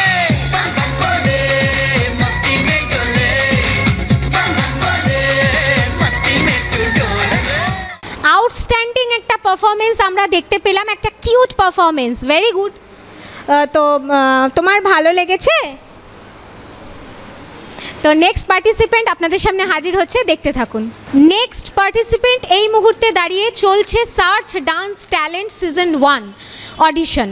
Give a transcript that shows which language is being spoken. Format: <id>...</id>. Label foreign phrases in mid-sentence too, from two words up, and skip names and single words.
<hi>बम बम बोले मस्ती में डोले, बम बम बोले मस्ती में तू डोल रे।</hi> <bn>আউটস্ট্যান্ডিং একটা পারফরমেন্স আমরা দেখতে পেলাম, একটা</bn> <en>cute performance, very good.</en> <bn>তো তোমার ভালো লেগেছে? তো</bn> <en>next participant</en> <bn>আপনাদের সামনে হাজির হচ্ছে, দেখতে থাকুন।</bn> <en>next participant</en> <bn>এই মুহূর্তে দাঁড়িয়ে চলছে সার্চ ডান্স ট্যালেন্ট সিজন 1 অডিশন।</bn>